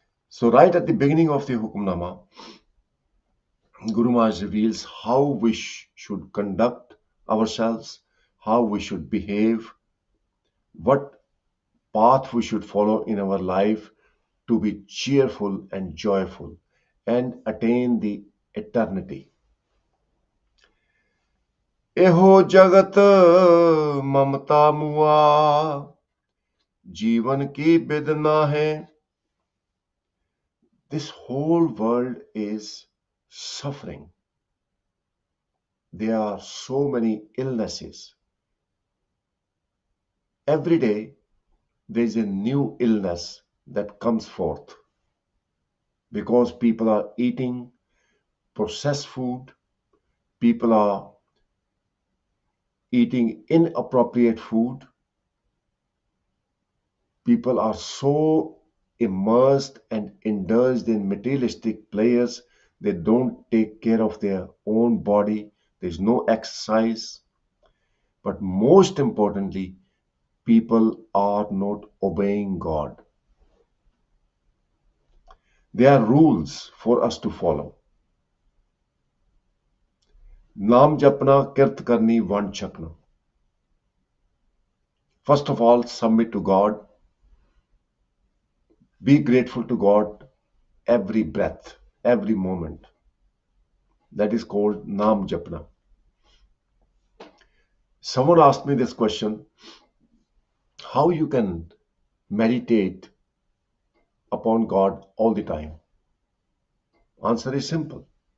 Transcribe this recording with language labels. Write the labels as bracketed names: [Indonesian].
[English] So right at the beginning of the Hukamnama, Guru Maharaj reveals how we should conduct ourselves, how we should behave, what path we should follow in our life to be cheerful and joyful and attain the eternity. [Punjabi] एहो जगत ममता मुआ जीवन की बिद ना है. [English] This whole world is suffering. There are so many illnesses. Every day there is a new illness that comes forth because people are eating processed food, people are eating inappropriate food, people are so immersed and indulged in materialistic pleasures, they don't take care of their own body, there's no exercise. But most importantly, people are not obeying God. There are rules for us to follow. [Punjabi] नाम जपना, किरत करनी, one छकना. [English] First of all, submit to God. Be grateful to God every breath, every moment. That is called Naam Japna. Someone asked me this question, how you can meditate upon God all the time? Answer is simple.